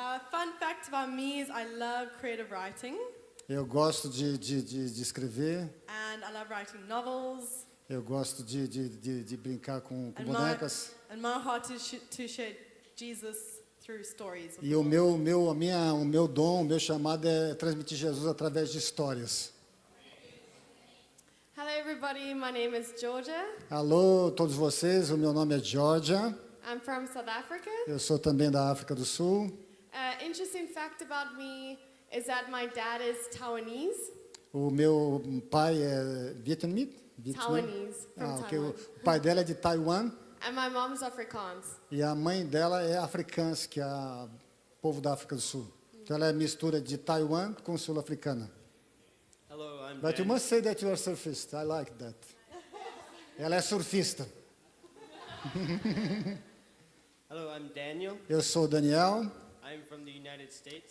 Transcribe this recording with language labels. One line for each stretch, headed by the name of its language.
English: Fun fact about me is I love creative writing.
Portuguese: Eu gosto de escrever.
English: And I love writing novels.
Portuguese: Eu gosto de brincar com bonecas.
English: And my heart is to share Jesus through stories.
Portuguese: E o meu dom, o meu chamado é transmitir Jesus através de histórias.
English: Hello everybody, my name is Georgia.
Portuguese: Alô, todos vocês, o meu nome é Georgia.
English: I'm from South Africa.
Portuguese: Eu sou também da África do Sul.
English: Interesting fact about me is that my dad is Taiwanese.
Portuguese: O meu pai é vietnamita?
English: Taiwanese, from Okay. Taiwan.
Portuguese: O pai dela é de Taiwan
English: And my mom's Afrikaans.
Portuguese: e a mãe dela é africana, que é o povo da África do Sul. Então ela é mistura de Taiwan com sul-africana.
English: Hello, I'm But you Dan. must say that you are surfist. I like that.
Portuguese: Ela é surfista.
English: Hello, I'm Daniel.
Portuguese: Eu sou o Daniel.
English: I'm from the United States.